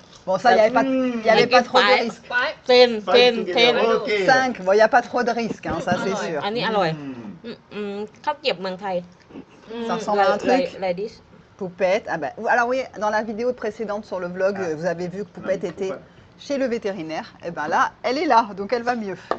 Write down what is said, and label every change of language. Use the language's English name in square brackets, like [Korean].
[French] Bon, ça, il n'y avait pas trop de risques. เทน Ok. 5, bon, il n'y a pas trop de risques, hein, ça c'est sûr. [Thai] อันนี้อร่อยข้าวเกรี๊ยบเมืองไทย [French] Ça ressemble à un truc. [English] like this [French] Poupette. Ah ben, alors oui, dans la vidéo précédente sur le vlog, vous avez vu que Poupette était Poupette. chez le vétérinaire. Et ben là, elle est là, donc elle va mieux.